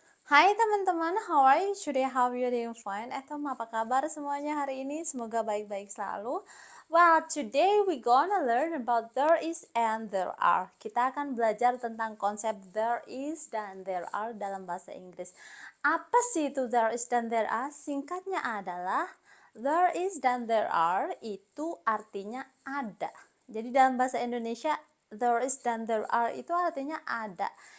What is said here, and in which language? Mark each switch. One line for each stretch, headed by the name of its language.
Indonesian: Hai teman-teman,
English: how are you? Today how you doing fine?
Indonesian: Apa kabar semuanya hari ini? Semoga baik-baik selalu.
English: Well, today we gonna learn about there is and there are.
Indonesian: Kita akan belajar tentang konsep there is dan there are dalam bahasa Inggris. Apa sih itu there is dan there are? Singkatnya adalah there is dan there are itu artinya ada. Jadi dalam bahasa Indonesia there is dan there are itu artinya ada.